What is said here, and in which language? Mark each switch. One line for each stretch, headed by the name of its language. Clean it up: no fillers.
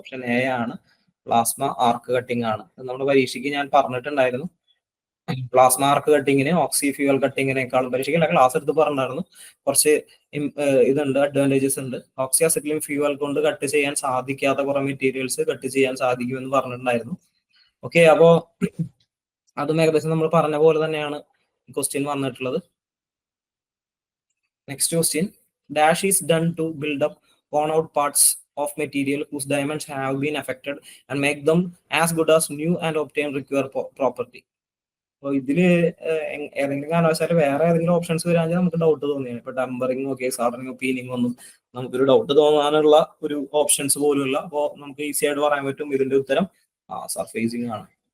Malayalam: Option A ആണ് plasma arc cutting ആണ്. നമ്മുടെ പരീക്ഷയ്ക്ക് ഞാൻ പറഞ്ഞിട്ടുണ്ടായിരുന്നു, പ്ലാസ്മ ആർക്ക് കട്ടിങ്ങിന് ഓക്സി ഫ്യൂവൽ കട്ടിങ്ങിനേക്കാളും, പരീക്ഷയ്ക്ക് ക്ലാസ് എടുത്ത് പറഞ്ഞിട്ടുണ്ടായിരുന്നു, കുറച്ച് ഇതുണ്ട്, അഡ്വാൻറ്റേജസ് ഉണ്ട്. ഓക്സി അസെറ്റിലിൻ ഫ്യൂവൽ കൊണ്ട് കട്ട് ചെയ്യാൻ സാധിക്കാത്ത കുറെ മെറ്റീരിയൽസ് കട്ട് ചെയ്യാൻ സാധിക്കുമെന്ന് പറഞ്ഞിട്ടുണ്ടായിരുന്നു. ഓക്കെ, അപ്പോ അതും ഏകദേശം നമ്മൾ പറഞ്ഞ പോലെ തന്നെയാണ് ക്വസ്റ്റ്യൻ വന്നിട്ടുള്ളത്.
English: Next question, dash is done to build up worn out parts of material whose dimensions have been affected and make them as good as new and obtain required property.
Malayalam: അപ്പോൾ ഇതില് ഏതെങ്കിലും കാരണവശാലും വേറെ ഏതെങ്കിലും ഓപ്ഷൻസ് വരാമെങ്കിൽ നമുക്ക് doubt തോന്നിയാണ്. ഇപ്പൊ ടംബറിങ്ങോ case ഹാർഡനിങ്ങോ പീനിങ്ങോ ഒന്നും നമുക്കൊരു ഡൗട്ട് തോന്നാനുള്ള ഒരു ഓപ്ഷൻസ് പോലുമില്ല. അപ്പോൾ നമുക്ക് ഈസി ആയിട്ട് പറയാൻ പറ്റും ഇതിന്റെ ഉത്തരം സർഫേസിങ് ആണ്.